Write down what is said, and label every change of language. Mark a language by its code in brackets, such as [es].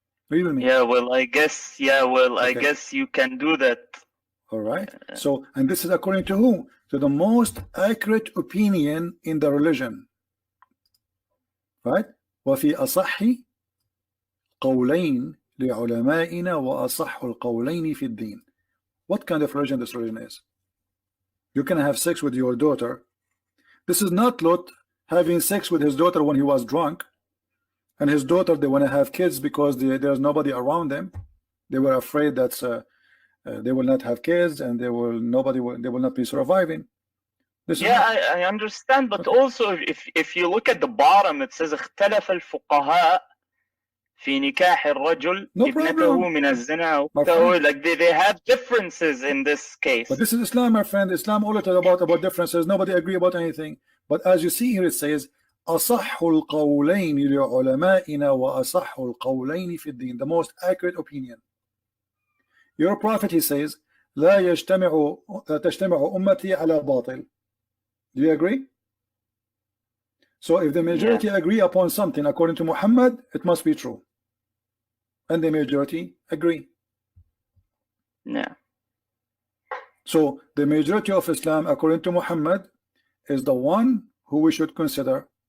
[en] Yeah, well, I guess, yeah, well, okay. I guess you can do that. All right. So, and this is according to who? To the most accurate opinion in the religion. Right? [ar] وفي أصح قولين لعلمائنا وأصح القولين في الدين. [en] What kind of religion this religion is? You can have sex with your daughter. This is not Lot having sex with his daughter when he was drunk, and his daughter, they want to have kids because there's nobody around them. They were afraid that they will not have kids, and they will not be surviving. Yeah, I understand, but okay. Also if you look at the bottom, it says [ar] اختلف الفقهاء في نكاح الرجل ابنته من الزنا. [en] Like they have differences in this case. But this is Islam, my friend. Islam all about differences. Nobody agree about anything. But as you see here, it says [ar] أصح القولين لعلمائنا وأصح القولين في الدين. [en] The most accurate opinion. Your prophet, he says, [ar] لا تجتمع أمتي على باطل. [en] Do you agree? So if the majority agree upon something according to Muhammad, it must be true. And the majority agree. Yeah. So the majority of Islam according to Muhammad is the one who we should consider.